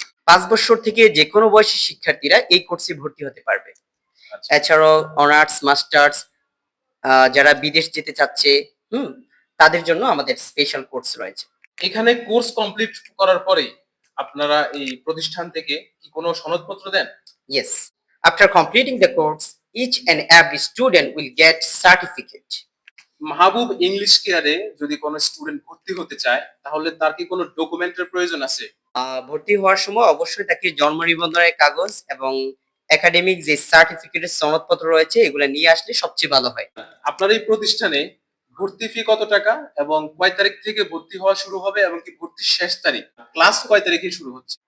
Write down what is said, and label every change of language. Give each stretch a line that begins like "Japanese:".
Bangla: 5 বছর থেকে যে কোনো বয়সী শিক্ষার্থীরা এই কোর্সে ভর্তি হতে পারবে। আচ্ছা, এছাড়াও অনার্স মাস্টার্স, যারা বিদেশ যেতে চাচ্ছে, তাদের জন্য আমাদের স্পেশাল কোর্স রয়েছে। এখানে কোর্স কমপ্লিট করার পরে আপনারা এই প্রতিষ্ঠান থেকে কি কোনো সনদপত্র দেন?
English: Yes. After completing the course, each and every student will get certificate.
Bangla: Mahbub English কেয়ারে যদি কোনো স্টুডেন্ট ভর্তি হতে চায়, তাহলে তার কি কোনো ডকুমেন্টের প্রয়োজন আছে? ভর্তি হওয়ার সময় অবশ্যই তাকে জন্ম নিবন্ধনের কাগজ এবং একাডেমিক যে সার্টিফিকেটের সনদপত্র রয়েছে এগুলো নিয়ে আসলে সবচেয়ে ভালো হয়। আপনার এই প্রতিষ্ঠানে ভর্তি ফি কত টাকা এবং কয় তারিখ থেকে ভর্তি হওয়া শুরু হবে এবং কি ভর্তির শেষ তারিখ, ক্লাস কয় তারিখে শুরু হচ্ছে?